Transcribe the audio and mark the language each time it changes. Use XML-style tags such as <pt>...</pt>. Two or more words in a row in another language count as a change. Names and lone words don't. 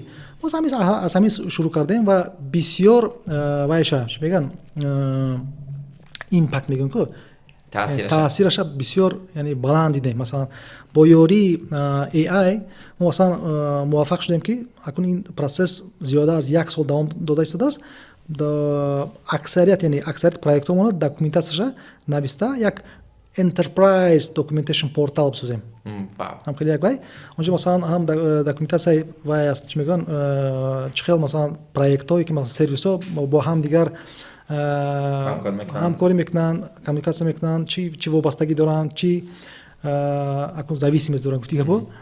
<tg>боз аз ҳамин шурӯъ кардем ва бисёр вайша чӣ мегӯянд импакт мегӯям ку таъсираша бисёр яъне баланд дидем. Масалан бо ёрии AI мо масалан муваффақ шудем ки акун ин процесс зиёда аз 1 сол давом дода истодааст. Аксарият яъне аксарияти проектҳои документатсияша нависта як</tg> <en>enterprise documentation portal</en> <tg>бисозем. ҳам хеле як вай онҷо масалан ҳам документатсияи вай аст, чӣ мегӯянд чӣ хел масалан проектҳое ки масалан сервисҳо бо ҳам дигар ҳамкорӣ мекунанд, коммуникатсия мекунанд, чӣ вобастагӣ доранд, чӣ акун зависимост доранд, гуфтига бо</tg>